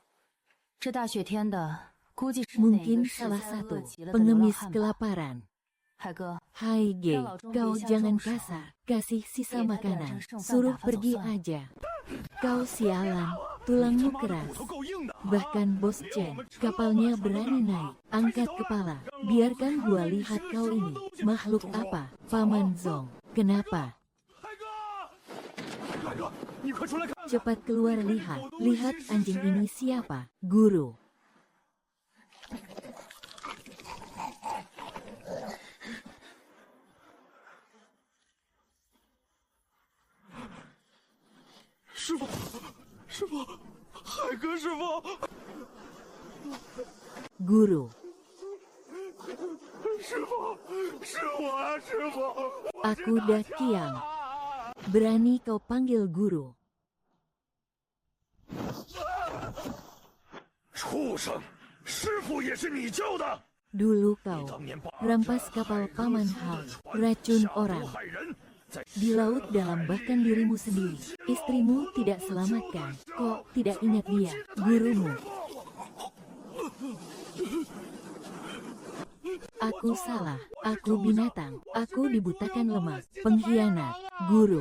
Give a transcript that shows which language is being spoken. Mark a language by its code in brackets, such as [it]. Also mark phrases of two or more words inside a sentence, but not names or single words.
[id] Mungkin salah satu pengemis kelaparan. [zh] 海哥， [id] Hai Ge, kau jangan kasar, kasih sisa makanan, suruh pergi aja. Kau sialan, tulangmu keras. [zh] 骨头够硬的。 [id] Bahkan Bos Chen, kapalnya berani naik, angkat kepala. Biarkan gua lihat kau ini, makhluk apa, Paman Zong, kenapa? [zh] 海哥，海哥，你快出来看看！ [id] Cepat keluar lihat, lihat anjing ini siapa, guru. [zh] 师傅，师傅，海哥师傅， [id] Guru, [zh] 师傅，是我啊，师傅！ [id] aku Dakiang. Berani kau panggil guru? [zh] 畜生，师傅也是你救的！ [id] Dulu kau [zh] 当年把 [id] rampas kapal Paman Hao, racun [zh] 下毒 [id] orang. [zh] 害人，在 [id] Di laut dalam bahkan dirimu sendiri. Istrimu tidak selamatkan. Kok tidak ingat dia, gurumu? Aku salah. Aku binatang. Aku dibutakan lemah. Pengkhianat. Guru.